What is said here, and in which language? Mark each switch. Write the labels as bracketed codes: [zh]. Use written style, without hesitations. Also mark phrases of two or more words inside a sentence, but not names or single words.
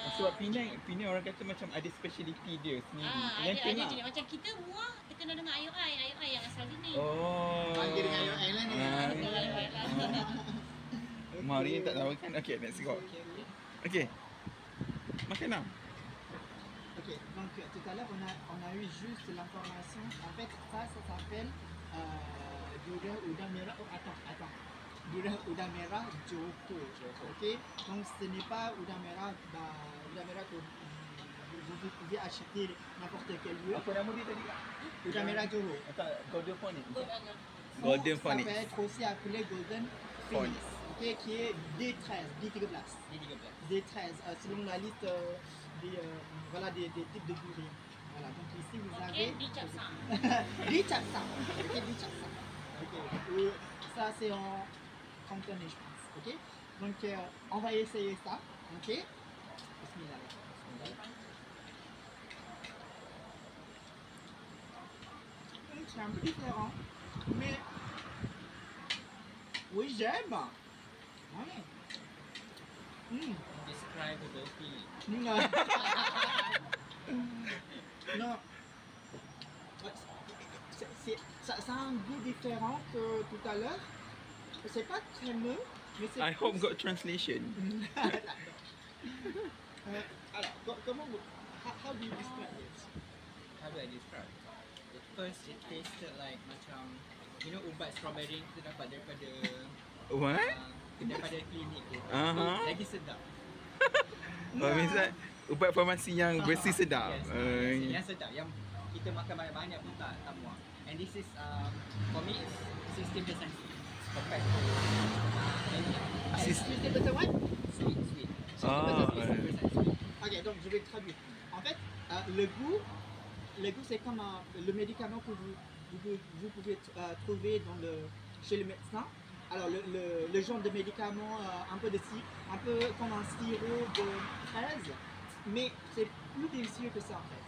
[ms] Sebab Penang orang kata macam ada speciality dia sendiri. Yang ada Penang. jenis macam kita muah terkenal dengan IOI yang asal sini. Oh. Panggil dengan IOI lah ni. Dengan IOI lah. Mari tak tahu kan. [en] Okay, let's go. Okay. [ms] Makan now. [fr] Donc tout à l'heure on a eu juste l'information. En fait ça s'appelle [ms] durian udang merah. [fr] Oh attends. [ms] Durian udang merah Johor. [fr] Ok. Donc ce n'est pas [ms] udang merah [fr] que vous pouvez acheter n'importe quel lieu. [ms] Apa nama dia tadi? Udang merah Johor. Tak, Golden Phonics. [fr] Ça Golden peut Phonics. être aussi appelé Golden Phoenix, ok, qui est D13, D13. D13, selon la liste voilà, des types de durian. Voilà, donc ici vous avez [ms] Okay, dicapsang. Dicapsang. Ok, Dicapsang. [fr] Ok, ça c'est en cantonais, je pense. Ok, donc on va essayer ça. Ok, Bismillah. C'est un peu différent, mais oui, j'aime. [en] Describe the feeling. [fr] Non. Ça a un goût différent que tout à l'heure. C'est pas crémeux, mais c'est. [en] I hope got translation. [fr] Alors, comment vous. [en] How do you describe this? How do I describe? At first it tasted like macam, you know, [ms] ubat strawberry kita dapat daripada [en] What? [ms] daripada klinik tu. Aha. Lagi sedap. Oh, misal ubat farmasi yang bersih sedap. Yes, yang sedap, yang kita makan banyak-banyak pun tak muak. [en] And this is for me it's 60% compared to [fr] C'était peut-être what? [en] sweet. Ah, 60% sweet. [fr] Ok, donc je vais traduire. En fait, le goût c'est comme le médicament que vous pouvez trouver chez le médecin. Alors le genre de médicament un peu comme un sirop de fraise, mais c'est plus délicieux que ça en fait.